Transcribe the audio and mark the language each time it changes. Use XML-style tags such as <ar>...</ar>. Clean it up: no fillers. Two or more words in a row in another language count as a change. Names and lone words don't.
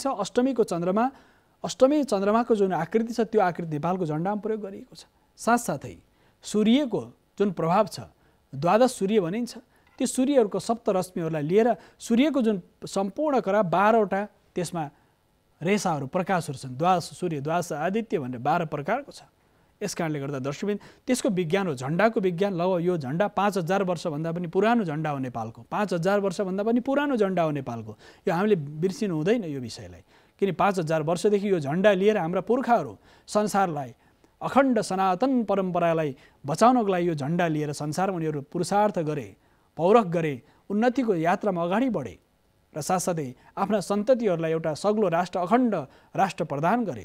<ne>अष्टमीको चन्द्रमा, अष्टमी चन्द्रमाको जुन आकृति छ त्यो आकृति नेपालको झण्डामा प्रयोग गरिएको छ। साथसाथै सूर्यको जुन प्रभाव छ, द्वादश सूर्य भनिन्छ, ती सूर्यहरूको सप्तरश्मिहरूलाई लिएर सूर्यको जुन सम्पूर्ण कला 12वटा त्यसमा रेसाहरू प्रकाशहरू छन्, द्वादश सूर्य, द्वादश आदित्य भनेर 12 प्रकारको छ। यसकारणले गर्दा दर्शकबिन त्यसको विज्ञान हो, झण्डाको विज्ञान। ल यो झण्डा 5000 वर्षभन्दा पनि पुरानो झण्डा हो नेपालको, 5000 वर्षभन्दा पनि पुरानो झण्डा हो नेपालको। यो हामीले बिर्सिनु हुँदैन यो विषयलाई, किन 5000 वर्षदेखि यो झण्डा लिएर हाम्रा पुर्खाहरू संसारलाई, अखण्ड सनातन परम्परालाई बचाउनको लागि यो झण्डा लिएर संसारमा उनीहरू पुरुषार्थ गरे, पौरख गरे, उन्नतिको यात्रामा अगाडि बढे र साथसाथै आफ्ना सन्ततिहरूलाई एउटा सग्लो राष्ट्र, अखण्ड राष्ट्र प्रदान गरे।</ne>